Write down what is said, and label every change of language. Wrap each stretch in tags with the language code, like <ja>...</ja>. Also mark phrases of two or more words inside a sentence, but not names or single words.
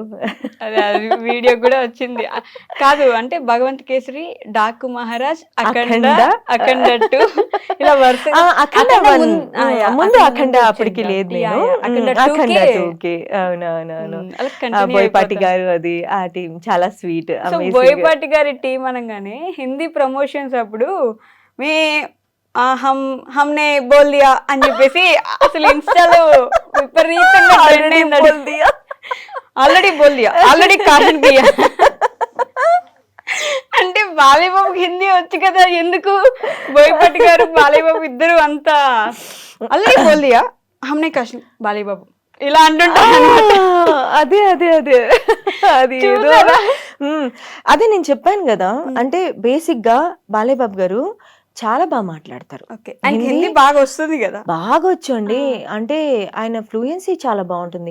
<te>వీడియో కూడా వచ్చింది కాదు అంటే, భగవంత్ కేసరి, డాకు మహారాజ్, అఖండ, అఖండ 2 ఇలా వరుస. ముందు అఖండ అప్పటికి లేదు, నేను అఖండ 2కి. అవునవునవును, బోయపాటి గారు అది ఆ టీం చాలా స్వీట్. బోయపాటి గారి టీం అనగానే</te> <en>Hindi promotions</en> <te>అప్పుడు</te> <hi>में हमने बोल दिया</hi> <te>అని చెప్పేసి అసలు ఇన్స్టాలో విపరీతంగా ఆల్రెడీ</te> <hi>बोल दिया,</hi> <te>ఆల్రెడీ కాషన్ దియా అంటే బాలయ్య బాబుకి హిందీ వచ్చు కదా, ఎందుకు బోయపాటి గారు బాలయ్య బాబు ఇద్దరు అంతా ఆల్రెడీ</te> <hi>बोल दिया हमने</hi> <te>కాషన్ బాలయ్య బాబు ఇలా అంటుంటారు. అదే అదే అదే అది అదే నేను చెప్పాను కదా, అంటే బేసిక్ గా బాలయ్య బాబు గారు చాలా బాగా మాట్లాడతారు. హిందీ బాగా వస్తుంది కదా, బాగా వచ్చండి. అంటే ఆయన ఫ్లూయెన్సీ చాలా బాగుంటుంది.</te>